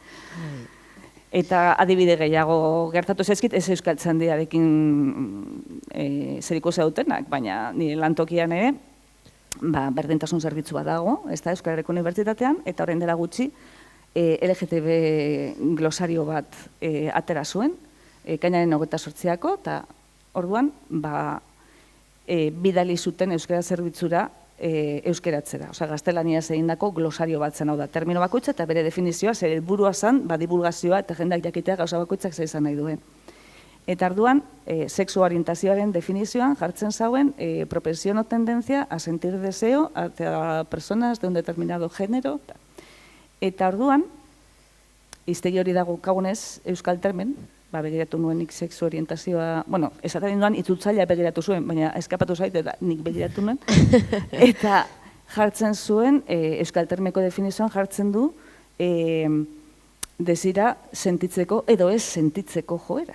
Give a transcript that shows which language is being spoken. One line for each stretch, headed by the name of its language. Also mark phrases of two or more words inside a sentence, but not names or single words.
Basque: Eta adibide gehiago gertatu zaizkit, ez Euskaltzaindiarekin zerikusia dutenak, baina nire lantokian ere, berdintasun zerbitzu bat dago, ez da Euskarareko Unibertsitatean, eta orain dela gutxi, LGTB glosario bat atera zuen, ekainaren 28ako, eta orduan, bidali zuten euskara zerbitzura euskeratzera. Osa, gaztelaniaz egindako glosario bat zen hau da, termino bakoitza eta bere definizioa, zer helburua zen, divulgazioa eta jendeak jakitea gauza bakoitzak zer izan nahi duen. Eta orduan, sexu orientazioaren definizioan jartzen zauen
Spanish: propensión o tendencia a sentir deseo hacia personas de un determinado género.
Basque: Eta orduan, hiztegi hori dago kagunez Euskaltermen, begiratu nuenik sexu orientazioa, esaten duan itzultzailea begiratu zuen, baina eskapatu zait eta nik begiratu nuen. Eta jartzen zuen, Euskaltermeko definizioan jartzen du, desira sentitzeko edo ez sentitzeko joera.